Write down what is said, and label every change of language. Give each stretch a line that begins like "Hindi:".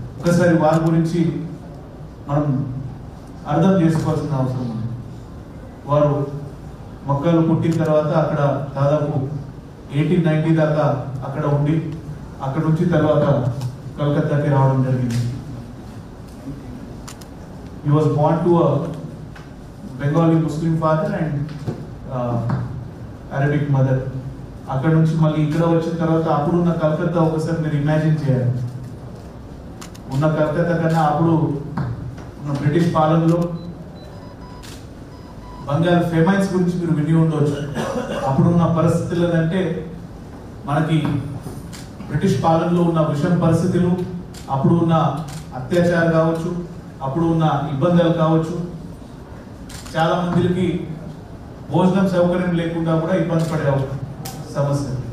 Telugu: ఒకసారి వారి గురించి మనం అర్థం చేసుకోవాల్సిన అవసరం ఉంది. వారు మక్కాలో పుట్టిన తర్వాత అక్కడ దాదాపు 1890 దాకా అక్కడ ఉండి అక్కడ నుంచి తర్వాత కలకత్తాకి రావడం జరిగింది.
English: He was born to a Bengali Muslim father and Arabic mother.
Telugu: అక్కడ నుంచి మళ్ళీ ఇక్కడ వచ్చిన తర్వాత అప్పుడున్న కలకత్తా ఒకసారి మీరు ఇమాజిన్ చేయాలి. ఉన్న కలకత్తా కన్నా అప్పుడు ఉన్న బ్రిటిష్ పాలనలో బంగారు ఫెమైన్స్ గురించి మీరు విని ఉండవచ్చు. అప్పుడున్న పరిస్థితులు అంటే మనకి బ్రిటిష్ పాలనలో ఉన్న విషమ పరిస్థితులు, అప్పుడు ఉన్న అత్యాచారం కావచ్చు, అప్పుడు ఉన్న ఇబ్బందులు కావచ్చు, చాలా మందికి భోజనం సౌకర్యం లేకుండా కూడా ఇబ్బంది పడే సమస్య.